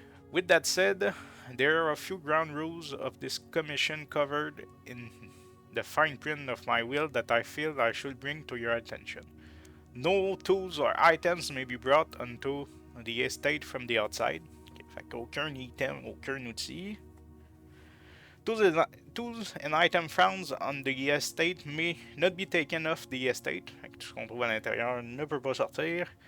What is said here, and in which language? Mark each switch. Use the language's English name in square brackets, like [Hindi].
[English] With that said, there are a few ground rules of this commission covered in the fine print of my will that I feel I should bring to your attention. No tools or items may be brought onto the estate from the outside. [French] Okay, fait qu'aucun item, aucun outil. [English] Tools and item found on the estate may not be taken off the estate. [French] Tout ce qu'on trouve à l'intérieur ne peut pas sortir.